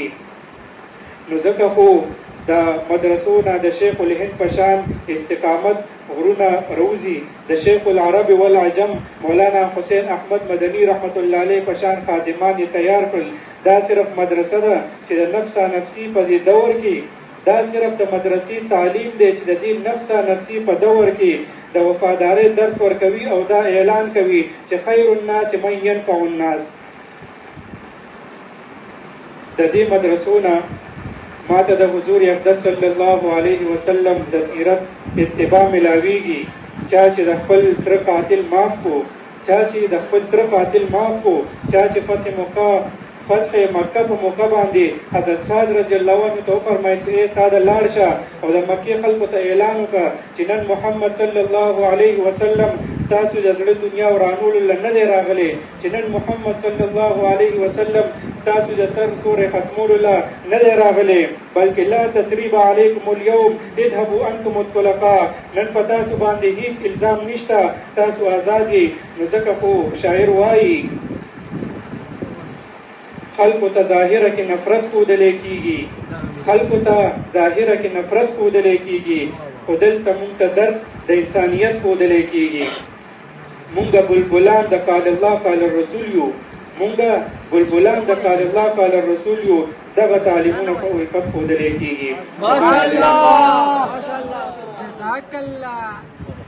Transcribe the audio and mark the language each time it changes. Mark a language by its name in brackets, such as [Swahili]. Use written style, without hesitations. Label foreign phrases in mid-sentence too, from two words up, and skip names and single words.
[Pashto] نو ځکه خو د مدرسو نه د شیخ الهند په شان استقامت غرونه روزي، د شیخ العرب والعجم مولانا حسین احمد مدني [Arabic] رحمت الله علیه [Pashto] په شان خادمان یې تیار کړل. دا صرف مدرسه ده چې د نفسا نفسي په دې دور کې، دا صرف د مدرسې تعلیم دی چې د دې نفسا نفسي په دور کې د وفادارۍ درس ورکوي او دا اعلان کوي چې [Arabic] خیر الناس من ينفع الناس. [Pashto] د دې مدرسو نه ما ته د حضور اقدس [Arabic] صلی الله علیه وسلم [Pashto] د سیرت اتباع ملاویږي. چا چې د خپل تره قاتل معاف کو، چا چې د خپل تره قاتل معاف کو، چا چې فتح مکه په موقع باندې حضرت سعد [Arabic] رضی الله عنه [Pashto] ته وفرمایي چې ای سعد لاړ شه او د مکې خلکو ته اعلان وکړه چې نن محمد [Arabic] صلی الله علیه وسلم [Pashto] ستاسو د زړه دنیا ورانولو له نه دی راغلی، چې نن محمد [Arabic] صلی الله علیه وسلم [Pashto] ستاسو د سر سورې ختمولو له نه دی راغلی، بلکې [Arabic] لا تثریب علیکم اليوم اذهبوا انتم الطلقاء، [Pashto] نن په تاسو باندې هیڅ الزام نشته، تاسو آزاد یې. نو ځکه خو شاعر وایي خلقو ته ظاهره کې نفرت ښودلی کېږي، خلقو ته ظاهره کې نفرت ښودلی کېږي، خو دلته مونږ ته درس د انسانیت ښودلی کېږي. مونږ بلبلان د [Arabic] قال الله قال الرسول [Pashto] یو، مونږ بلبلان د [Arabic] قال الله قال الرسول [Pashto] یو دغه تعلیمونه په الفت ښودلی کېږي. [Arabic] ماشاءالله جزاک الله.